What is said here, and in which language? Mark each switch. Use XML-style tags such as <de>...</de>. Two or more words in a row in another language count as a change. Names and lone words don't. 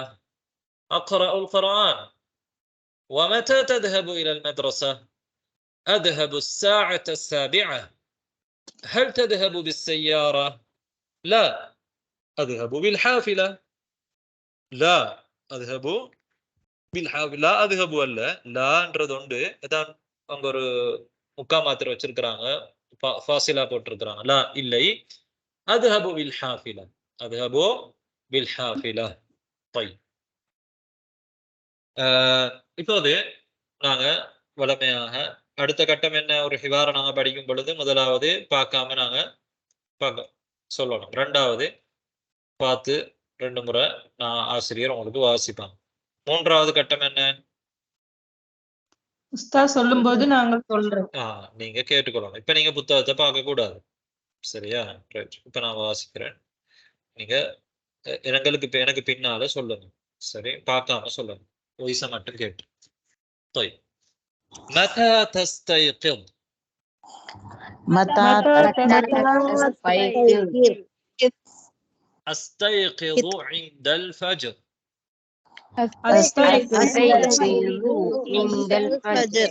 <ar>أقرأ القرآن. ومتى تذهب إلى المدرسة؟ أذهب الساعة 7. هل تذهب بالسيارة؟ لا، أذهب بالحافلة. لا أذهب بالحافلة. لا أذهب ولا</ar> <ta>லான்றது உண்டு, அதான் அங்க ஒரு முக்கா மாத்திரை வச்சிருக்கிறாங்க, ஃபாசிலா போட்டிருக்கிறாங்க. லா இல்லை,</ta> <ar>أذهب بالحافلة. أذهب بالحافلة.</ar> <ta>طيب இப்போது நாங்க வளமையாக அடுத்த கட்டம் என்ன ஒரு ஹிவாரை நாங்க படிக்கும் பொழுது முதலாவது பார்க்காம நாங்க பார்க்க சொல்லணும். ரெண்டாவது பார்த்து 2 முறை நான் ஆசிரியர் உங்களுக்கு வாசிப்பாங்க. மூன்றாவது கட்டம் என்ன? உஸ்தாத் சொல்லும்போது நாங்கள் சொல்றோம். நீங்க கேட்டுக்கொள்ளணும். இப்ப நீங்க புத்தகத்தை பார்க்க கூடாது. சரியா? ரைட். இப்ப நான் வாசிக்கிறேன். நீங்க எனக்கு பின்னால சொல்லணும். சரி, பார்க்காம சொல்லணும். ويسا மட்டும் கேட்டு.</ta> <ar>طيب متى تستيقظ؟ متى تستيقظ؟ أستيقظ عند الفجر. أستيقظ عند الفجر.</ar>